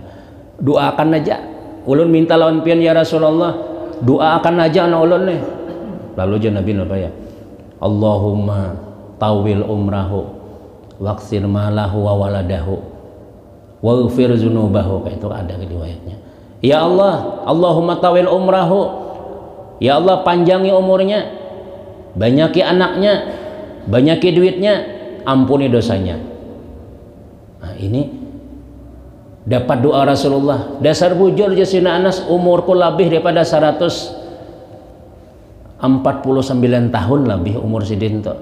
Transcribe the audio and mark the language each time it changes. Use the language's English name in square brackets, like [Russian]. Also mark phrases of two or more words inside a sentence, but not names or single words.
[Banjar] Doakan aja. Ulun minta lawan pian [Arabic] يا رسول الله, [Banjar] doakan aja anak ulun nih. Lalu aja Nabi apa ya? [Arabic] اللهم أطل عمره واقصر ماله وولده واغفر ذنوبه. [Banjar] Kayak itu ada riwayatnya. [Arabic] يا الله، اللهم أطل عمره. [Banjar] Ya Allah, panjangi umurnya, banyaki anaknya, banyaki duitnya, ampuni dosanya. Nah, ini dapat doa Rasulullah. Dasar bujur jasina Anas, umurku lebih daripada 149 tahun lebih umur sidin tuh.